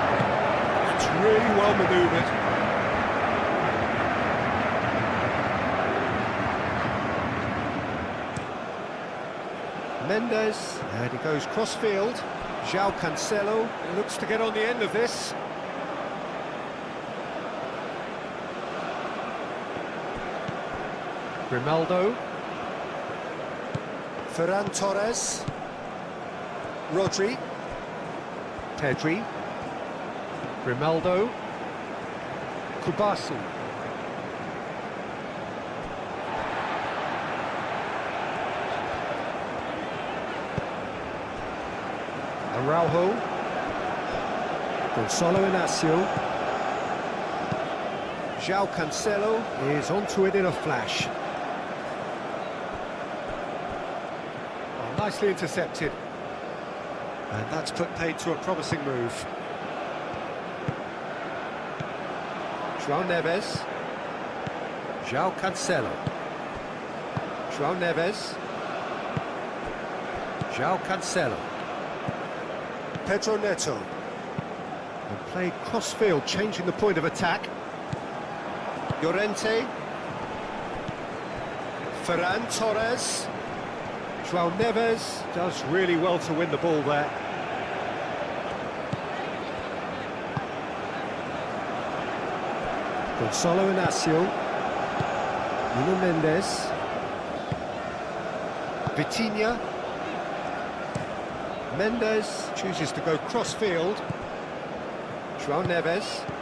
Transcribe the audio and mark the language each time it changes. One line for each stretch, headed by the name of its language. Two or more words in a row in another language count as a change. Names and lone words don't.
English: That's really well manoeuvred. Mendes, and he goes cross-field. João Cancelo looks to get on the end of this. Grimaldo. Ferran Torres. Rodri. Pedri. Grimaldo. Kubasu. Araujo. Gonzalo Inacio. João Cancelo is onto it in a flash. Oh, nicely intercepted. And that's put paid to a promising move. João Neves. João Cancelo. João Neves. João Cancelo. Pedro Neto. And played cross-field, changing the point of attack. Llorente. Ferran Torres. João Neves does really well to win the ball there. Gonzalo Inacio. Nuno Mendes. Vitinha. Mendes chooses to go cross-field. João Neves.